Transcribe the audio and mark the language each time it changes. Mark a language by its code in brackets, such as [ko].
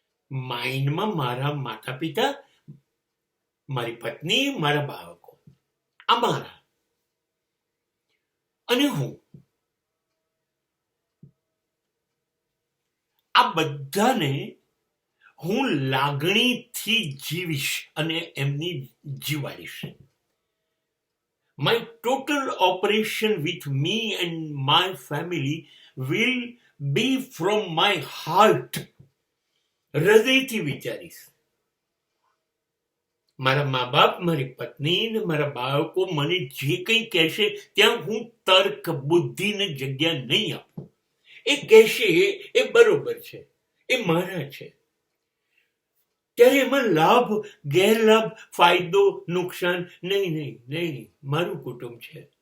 [gu] માઇન્ડમાં મારા માતા પિતા, મારી પત્ની, મારા બાળકો, અમારા અને હું, આ બધાને હું લાગણીથી જીવીશ અને એમની જીવાડીશ. [en] My total operation with me and my family will be from my heart. [gu] હૃદયથી વિચારીશ. મારા મા બાપ, મારી પત્ની ને મારા બાળકો મને જે કંઈ કહેશે ત્યાં હું તર્ક બુદ્ધિને જગ્યા નહીં આપું. એ કહેશે એ બરોબર છે, એ મારા છે. ત્યારે એમાં લાભ, ગેરલાભ, ફાયદો, નુકસાન નહીં. મારું કુટુંબ છે.